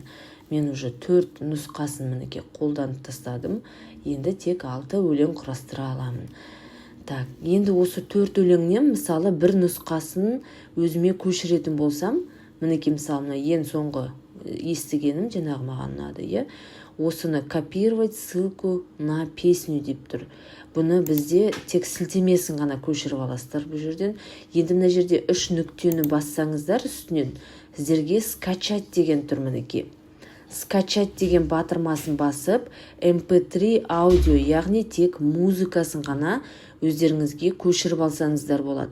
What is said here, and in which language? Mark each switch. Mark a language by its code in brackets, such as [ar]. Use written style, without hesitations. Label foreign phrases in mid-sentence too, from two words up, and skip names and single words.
[kk] Мен уже 4 нұсқасын мінеке қолданып тастадым. Енді тек 6 өлең құрастыра аламын. Так, енді осы 4 өлеңнен мысалы бір нұсқасын өзіме көшіретін болсам, мінеке мысалы ең соңғы естігенім жаңағы маған ұнады, Осыны [ru] копировать ссылку на песню [kk] деп тұр. Бұны бізде тек сілтемесін ғана көшіріп аласыздар бұл жерден. Енді мына жерде 3 нүктені бассаңыздар үстінен, сіздерге скачать деген тұр мінеке. Скачать деген батырмасын басып, mp3 аудио, яғни тек музыкасын ғана өздеріңізге көшіріп алсаңыздар болады.